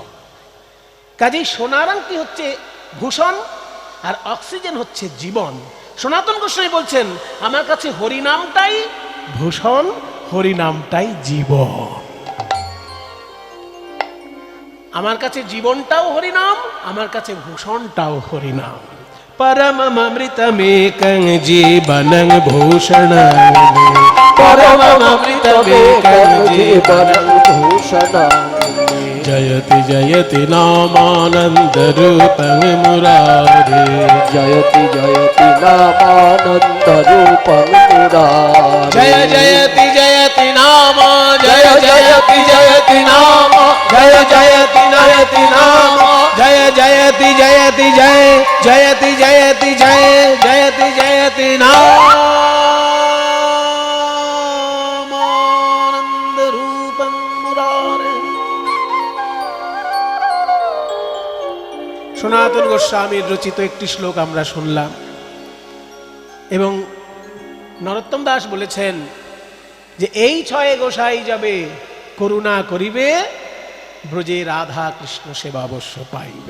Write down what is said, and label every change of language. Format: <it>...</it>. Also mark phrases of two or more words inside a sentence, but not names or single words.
<bn>কাজেই সোনার আংটি হচ্ছে ভূষণ আর অক্সিজেন হচ্ছে জীবন। সনাতন গোস্বামী বলছেন আমার কাছে হরিনামটাই ভূষণ, হরিনামটাই জীবন। আমার কাছে জীবনটাও হরিনাম, আমার কাছে ভূষণটাও হরিনাম।</bn> <sa>परममृतमेकं जीवनं भूषणं, परममृतमेकं जीवनं भूषणं, जयति जयति नामानन्दरूपं मुरारे, जयति जयति नामानन्दरूपं मुरारे, जय जयति जयति नाम, जय जयति जयति नाम, जय जयति जयति नाम, जय जयति जयति जय, जयति जयति जय, जयति जयति नामानन्दरूपं मुरारे।</sa> <bn>সনাতন গোস্বামীর রচিত একটি শ্লোক আমরা শুনলাম, এবং নরোত্তম দাস বলেছেন যে এই ছয়ে গোসাই যাবে করুণা করিবে, ব্রজে রাধা কৃষ্ণ সেবা অবশ্য পাইবে।</bn>